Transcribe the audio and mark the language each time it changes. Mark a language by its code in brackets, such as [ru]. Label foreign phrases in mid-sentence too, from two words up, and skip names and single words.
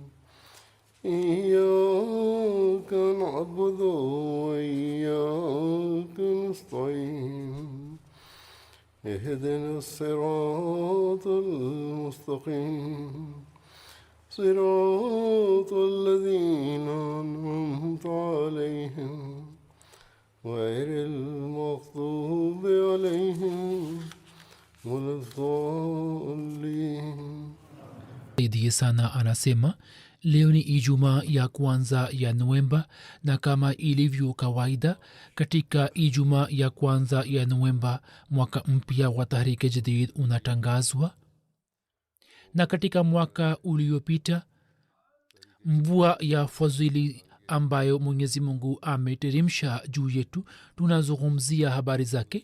[ar] إياك نعبد وإياك نستعين اهدنا الصراط المستقيم صراط الذين أنعمت عليهم غير المغضوب عليهم ولا الضالين. [sw] Saidi sana anasema leo ni Ijumaa ya kwanza ya Novemba, na kama ilivyo kawaida katika Ijumaa ya kwanza ya Novemba mwaka mpya wa Tahrike Jadid unatangazwa. Na katika mwaka uliopita mvua ya fadhili ambayo Mwenyezi Mungu ameteremsha juu yetu, tunazungumzia habari zake.